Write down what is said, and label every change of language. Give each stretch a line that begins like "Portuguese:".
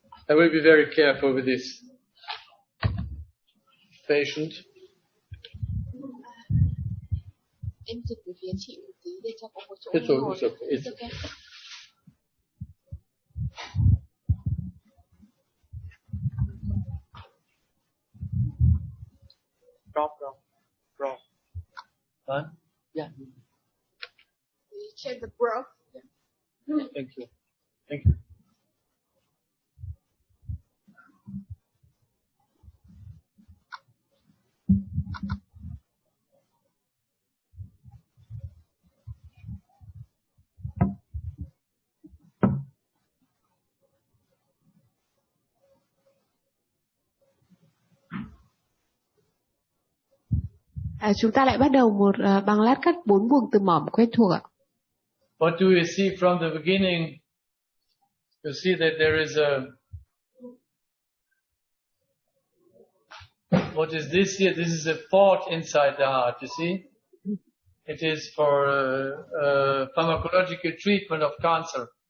English: I will be very careful with this patient.
Vietnamese: Em dịch về phía chị một tí để cho có một chỗ
English: It's
Vietnamese: ngồi.
English: okay. It's okay. Drop. Huh? Yeah. Check the breath. Thank you. Thank you.
Vietnamese: Chúng ta lại bắt đầu một bằng lát cắt 4 buồng từ mỏm quen thuộc ạ.
English: What do we see from the beginning? You see that there is what is this here? This is a port inside the heart, you see? It is for pharmacological treatment of cancer.